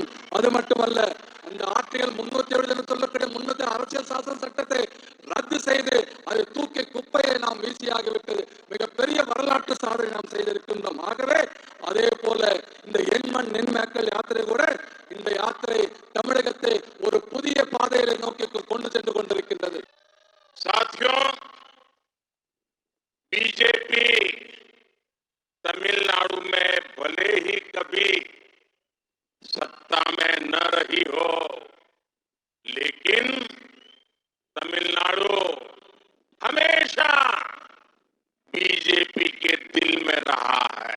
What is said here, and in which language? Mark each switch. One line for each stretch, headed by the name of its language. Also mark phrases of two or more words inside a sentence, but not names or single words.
Tamil: அது மட்டுமல்ல, அந்த ஆர்டிகல் 370 என்று சொல்லக்கூடிய 300 அரசியல் சாசன சட்டத்தை ரத்து செய்து அதை தூக்கி குப்பையை நாம் வீசியாகிவிட்டது. மிகப்பெரிய வரலாற்று சாதனை நாம் செய்திருக்கின்றோம். ஆகவே அதே போல இந்த எண்மண் நென்மக்கள் யாத்திரை கூட, இந்த யாத்திரை தமிழகத்தை ஒரு புதிய பாதையில நோக்கி கொண்டு சென்று கொண்டிருக்கின்றது.
Hindi: साथियों, बीजेपी तमिलनाडु में भले ही कभी सत्ता में न रही हो, लेकिन तमिलनाडु हमेशा बीजेपी के दिल में रहा है।